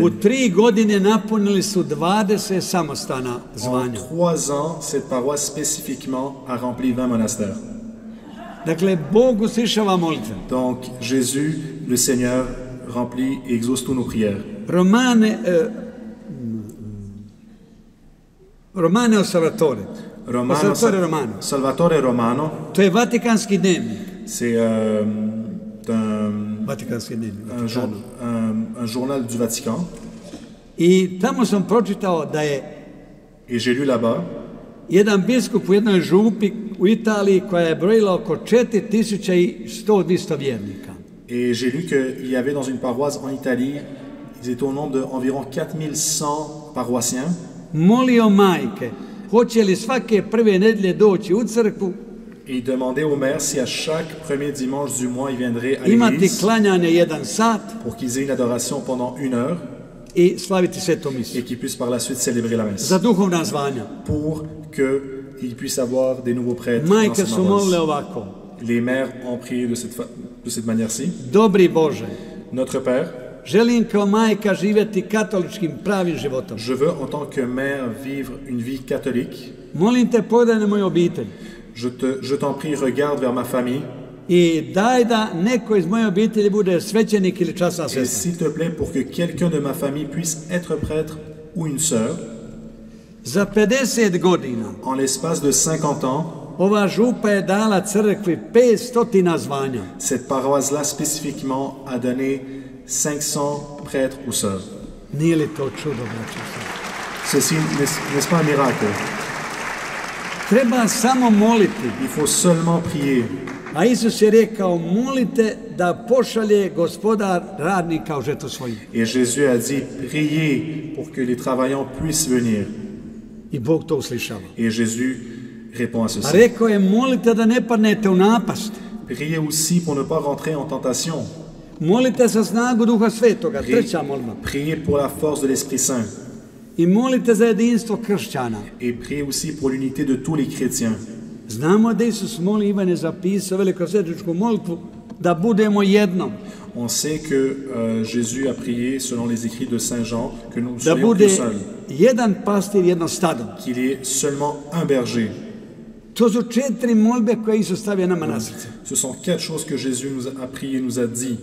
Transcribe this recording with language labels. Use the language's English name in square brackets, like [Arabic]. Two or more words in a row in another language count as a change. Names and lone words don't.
[Croatian] U 3 godine napunili su 20 samostana zvanja. [French] En 3 ans, cette paroisse spécifiquement a rempli 20 monastères. [Croatian] Dakle, Bog uslišava molitve. [French] Donc, Jésus, le Seigneur, remplit et exauce toutes nos prières. [Croatian] Romane Salvatore. [French] Salvatore Romano. [Croatian] To je Vatikanski dnevnik. [French] C'est un journal du Vatican. [Croatian] I tamo sam pročitao da je [French] et j'ai lu là-bas [Croatian] jedan biskup u jednoj župi u Italiji koja je brojila oko 4100-200 vjernika. [French] Et j'ai lu qu'il y avait dans une paroisse en Italie, ils étaient au nombre d'environ 4100 paroissiens. [Croatian] Molio majke, hoće li svake prve nedelje doći u crkvu, [French] Et il demandait au maire si à chaque premier dimanche du mois, ils viendraient à [Croatian] imati [French] l'église [Croatian] klanjanje 1 sat [French] pour qu'ils aient une adoration pendant 1 heure [Croatian] i slaviti svetu misu [French] et qu'ils puissent par la suite célébrer la messe. [Croatian] za duhovna zvanja. [French] Pour qu'ils puissent avoir des nouveaux prêtres dans [Croatian] Majke [French] cette [Croatian] su molile [French] paroisse. [Croatian] ovako: [French] Les mères ont prié de cette manière-ci. [Croatian] Dobri Bože, [French] Notre Père, [Croatian] želim kao majka živjeti katoličkim pravim životom. [French] je veux en tant que mère vivre une vie catholique. [Croatian] Molim te, pogledaj na moju obitelj [French] Je t'en prie, regarde vers ma famille. [Croatian] i daj da neko iz moje obitelji bude svećenik ili časna [French] Et [Croatian] sestra. [French] s'il te plaît, pour que quelqu'un de ma famille puisse être prêtre ou une sœur, [Croatian] Za 50 godina [French] en l'espace de 50 ans, [Croatian] ova župa je dala crkvi 500 zvanja. [French] cette paroisse-là spécifiquement a donné 500 prêtres ou sœurs. [Croatian] Nije li to čudo, braćo i sestre? [French] Ceci n'est-ce pas un miracle? [Croatian] Treba samo moliti. [French] Il faut seulement prier. [Croatian] A Isus je rekao, molite da pošalje gospodar radnika u žetu svoju. [French] Et Jésus a dit, priez pour que les travaillants puissent venir. [Croatian] I Bog to uslišava. [French] Et Jésus répond à [Croatian] A [French] ceci. [Croatian] rekao je, molite da ne padnete u napast. [French] Priez aussi pour ne pas rentrer en tentation. [Croatian] Molite sa snagu Duha Svetoga, treća molba. [French] Priez pour la force de l'Esprit Saint. [Croatian] I molite za jedinstvo kršćana. [French] Et priez aussi pour l'unité de tous les chrétiens. [Croatian] Znamo da Isus moli, Ivan je zapisao velikosvetičku molitvu, da budemo jedno. [French] On sait que Jésus a prié, selon les écrits de Saint Jean, que nous [Croatian] Da [French] soyons [Croatian] bude [French] plus seuls, [Croatian] jedan pastir, jedno stado. [French] qu'il y ait seulement un berger. [Croatian] To su 4 molbe koje Isus stavio nama na srce. [French] Ce sont 4 choses que Jésus nous a prié, nous a dit.